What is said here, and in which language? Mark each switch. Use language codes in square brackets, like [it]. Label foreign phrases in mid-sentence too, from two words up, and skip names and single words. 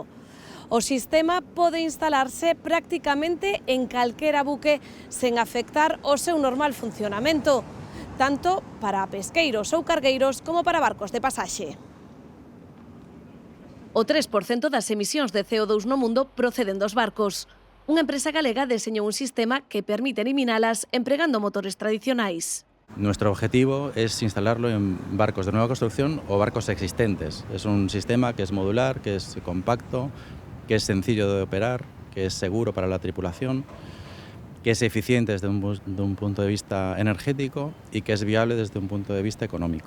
[gl] O sistema pode instalarse prácticamente en calquera buque sen afectar o seu normal funcionamento, tanto para pesqueiros ou cargueiros como para barcos de pasaxe. O 3% das emisións de CO2 no mundo proceden dos barcos. Unha empresa galega deseñou un sistema que permite eliminalas empregando motores tradicionais. [es] Nuestro objetivo es instalarlo en barcos de nueva construcción o barcos existentes. Es un sistema que es modular, que es compacto, que es sencillo de operar, que es seguro para la tripulación, que es eficiente desde un punto de vista energético y que es viable desde un punto de vista económico.